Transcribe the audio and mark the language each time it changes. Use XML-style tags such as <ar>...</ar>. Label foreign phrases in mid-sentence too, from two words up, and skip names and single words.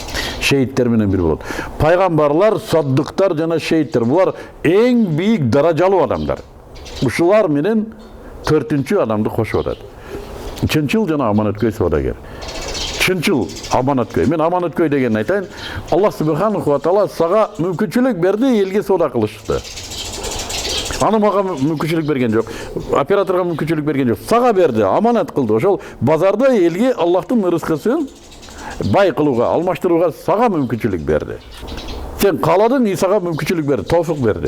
<ky>Шейиттер менен бир болот. Пайгамбарлар, саддыктар жана шейиттер булар эң бийик даражалуу адамдар. Ушулар менен 4-чү адамды кошуп атат. Чынчыл жана аманаткөй соодагер. Чынчыл, аманаткөй. Мен аманаткөй деген айтайын.</ky> <ar>الله سبحانه وتعالى</ar> <ky>сага мүмкүнчүлүк берди, элге соода кылышты. Аны мага мүмкүнчүлүк берген жок. Операторга мүмкүнчүлүк берген жок. Сага берди, аманат кылды. Ошол базарда элге Аллахтын рызкысын бай кылууга, алмаштырууга сага мүмкүнчүлүк берди. Сен кааладың, Исага мүмкүнчүлүк берди, тоофук берди.</ky>